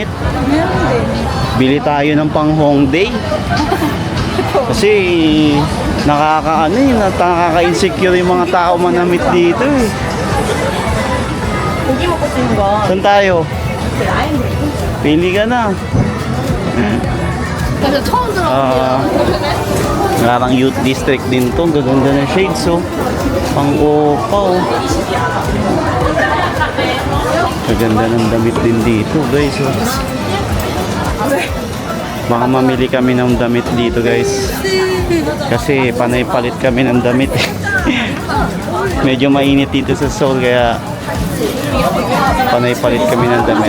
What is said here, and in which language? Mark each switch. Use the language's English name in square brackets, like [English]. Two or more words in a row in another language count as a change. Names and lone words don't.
[Filipino] Bili tayo ng pang Hongdae. Kasi, nakaka-insecure yung mga tao manamit dito, eh. Saan tayo? Pili ka na. [Korean] 그래서 처음 들어보는 [Filipino] Parang youth district din to. Gaganda ng shades, oh. Pang-opa, oh. Gaganda ng damit din dito, guys, oh. Baka mamili kami ng damit dito, guys. Kasi panay palit kami ng damit. Medyo mainit dito sa Seoul, kaya panay palit kami ng damit.